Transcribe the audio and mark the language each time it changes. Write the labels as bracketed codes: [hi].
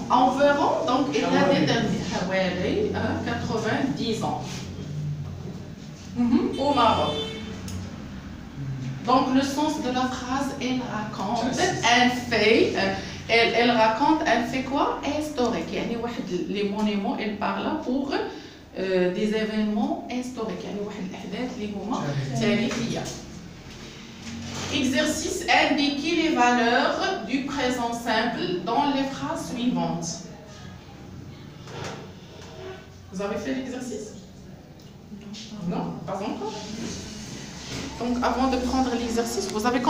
[fr] Environ, donc il a déterminé 90 ans. Au Maroc. Donc le sens de la phrase, elle raconte un fait. Elle raconte un fait quoi? Historique. [ar] يعني واحد [fr] les monuments, elle parle pour des événements historiques. [ar] يعني واحد الأحداث اللي هما تاريخية. [fr] Exercice, indiquer les valeurs du présent simple dans les phrases suivantes. Vous avez fait l'exercice? Non, pas encore. Donc, avant de prendre l'exercice, vous avez